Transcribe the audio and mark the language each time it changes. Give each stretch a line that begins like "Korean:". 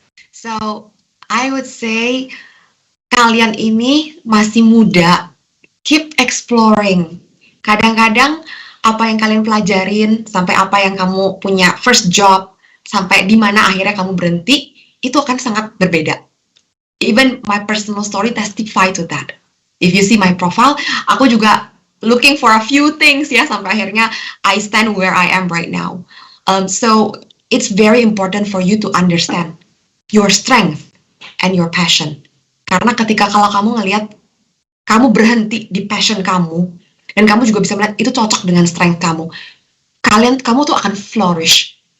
English: So, I would say
Indonesian: kalian ini masih muda,
English: keep exploring.
Indonesian: Kadang-kadang apa yang kalian pelajarin, sampai apa yang kamu punya
English: first job,
Indonesian: sampai di mana akhirnya kamu berhenti, itu akan sangat berbeda.
English: Even my personal story testify to that. If you see my profile,
Indonesian: aku juga
English: looking for a few things ya,
Indonesian: sampai akhirnya
English: I stand where I am right now. So it's very important for you to understand your strength and your passion.
Indonesian: Karena ketika kalau kamu ngelihat kamu berhenti di passion kamu, dan kamu juga bisa melihat itu cocok dengan strength kamu, kamu tuh akan flourish.